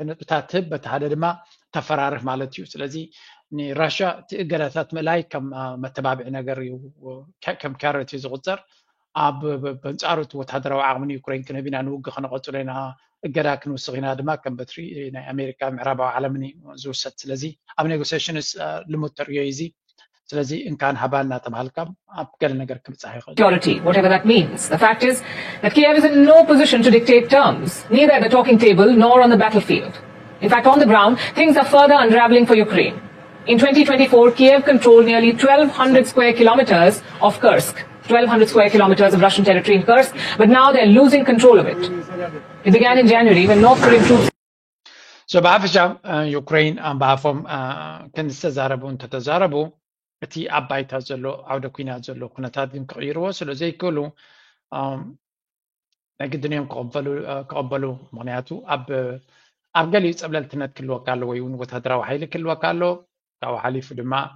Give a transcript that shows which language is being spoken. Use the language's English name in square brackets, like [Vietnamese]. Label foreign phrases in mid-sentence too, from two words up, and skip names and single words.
[Tigrinya] ነጥብታት በቲ ሓደ ድማ ተፈራርፍ ማለት እዩ ስለዚ ንራሽያ እቲ እገዳታት ምልኣይ ከም መተባብዒ ነገር እዩ ከም ካሮት እዩ ዝቁፀር ኣብ በንጻሩ ወታደራዊ ዓቕሚ ዩክሬን ክንህብ ኢና ንውግእ ክነቐፅሎ ኢና እገዳ ክንውስኽ ኢና ድማ ከም በትሪ ናይ ኣሜሪካ ምዕራባዊ ዓለምን ዝውሰድ ስለዚ ኣብ ኔጎሲዬሽንስ ልሙድ ተርእዮ እዚ ስለዚ እንካን ሃባልና ተባሃልካ ኣብ ገለ ነገር ክብፃሕ ይኽእል [English] security, whatever that means. The fact is that Kiev is in no position to dictate terms, neither at the talking table nor on the battlefield. In fact, on the ground, things are further unraveling for Ukraine. In 2024, Kiev controlled nearly 1,200 square kilometers of Kursk. 1,200 square kilometers of Russian territory in Kursk, but now they're losing control of it. It began in January when North Korean troops... So, [Tigrinya] በሓፈሻ ዩክሬን ኣንባፎም ክንተዛረቡ እንተተዛረቡ እቲ ኣባይታ ዘሎ ዓውደ ኩናት ዘሎ ኩነታት ግን ክቕይርዎ ስለ ዘይክእሉ ናይ ግድን እዮም ክቕበሉ ምክንያቱ ኣብ ገሊኡ ፀብለልትነት ክህልወካ ኣሎ ወይ እውን ወታደራዊ ሓይሊ ክህልወካ ኣሎ ካብኡ ሓሊፉ ድማ